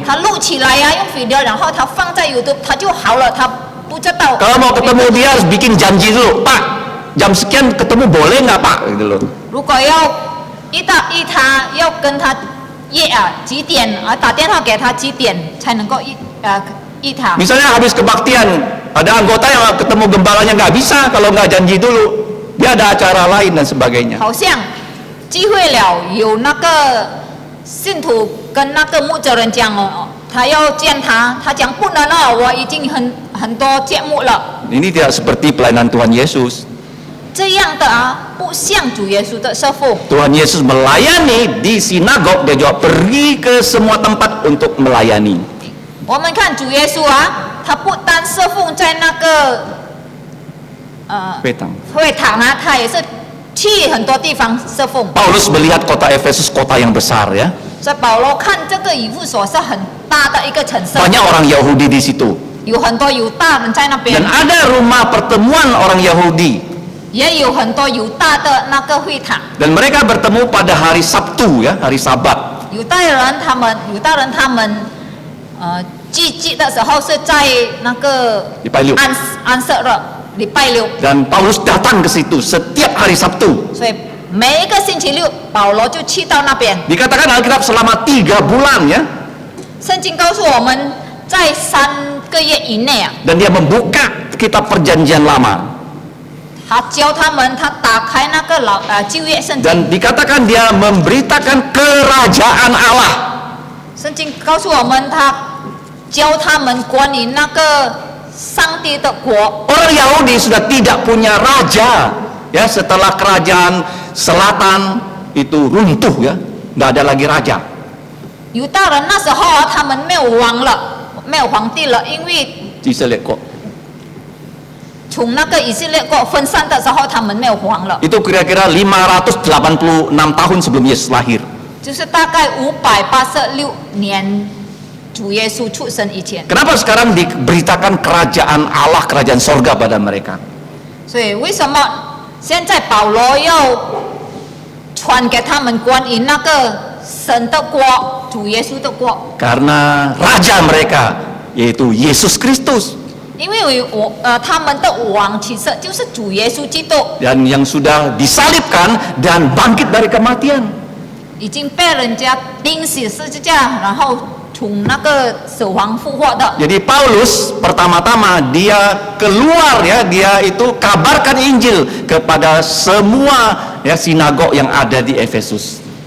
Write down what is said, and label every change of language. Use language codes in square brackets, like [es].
[zh] 他录起来啊，用 video， 然后他放在 YouTube， 他就好了，他不知道。 [id] Kalau mau ketemu dia harus bikin janji dulu, Pak. Jam sekian ketemu boleh nggak Pak? Gitu loh. [zh] 如果要他要跟他约啊几点啊，打电话给他几点才能够约他。 [id] Misalnya habis kebaktian, ada anggota yang ketemu gembalanya nggak bisa kalau nggak janji dulu. Dia ada acara lain dan sebagainya. [zh] 好像聚会了，有那个信徒跟那个牧者人讲哦，他要见他，他讲不能了，我已经很多节目了。 [id] Ini tidak seperti pelayanan Tuhan Yesus. [zh] 这样的啊，不像主耶稣的侍奉。 [id] Tuhan Yesus melayani di sinagog, dia juga pergi ke semua tempat untuk melayani. [zh] 我们看主耶稣啊，他不单侍奉在那个会堂啊，他也是去很多地方侍奉。 [id] Paulus melihat kota Efesus kota yang besar ya. [zh] 所以保罗看这个以弗所是很大的一个城市， [id] Banyak orang Yahudi di situ. [zh] 有很多犹大人在那边 [id] Dan，ada rumah pertemuan orang Yahudi. [zh] 也有很多犹大的那个会堂。 [id] Dan mereka bertemu pada hari Sabtu ya, hari Sabat. [zh] 犹大人他们聚集的时候是在那个礼拜六。安息日，礼拜六， [id] Dan Paulus datang ke situ setiap hari Sabtu. [zh] 所以每一个星期六，保罗就去到那边。 [id] Dikatakan Alkitab selama 3 bulan ya. [zh] 圣经告诉我们，在3个月以内啊， [id] Dan dia membuka kitab perjanjian lama. [zh] 他教他们，他打开那个旧约圣经。 [id] Dan dikatakan dia memberitakan kerajaan Allah. [zh] 圣经告诉我们，他教他们管理那个上帝的国。 [id] Orang Yahudi sudah tidak punya raja ya, setelah kerajaan selatan itu runtuh ya, nggak ada lagi raja. [zh] 犹大人那时候啊，他们没有王了，没有皇帝了，因为 [id] Di Seleko. [zh] 从那个以色列国分散的时候，他们没有王了， [id] Itu kira-kira 586 tahun sebelum Yesus lahir. [zh] 就是大概586年主耶稣出生以前。 [id] Kenapa sekarang diberitakan kerajaan Allah, kerajaan sorga pada mereka? [zh] 所以为什么现在保罗要传给他们关于那个神的国、主耶稣的国？ [id] Karena raja mereka yaitu Yesus Kristus [zh] 因为他们的王其实就是主耶稣基督， [id] dan yang sudah disalibkan dan bangkit dari kematian. [zh] 已经被人家钉死十字架，然后从那个死亡复活的。 [id] Jadi Paulus pertama-tama dia keluar ya, dia itu kabarkan Injil kepada semua ya sinagog yang ada di Efesus.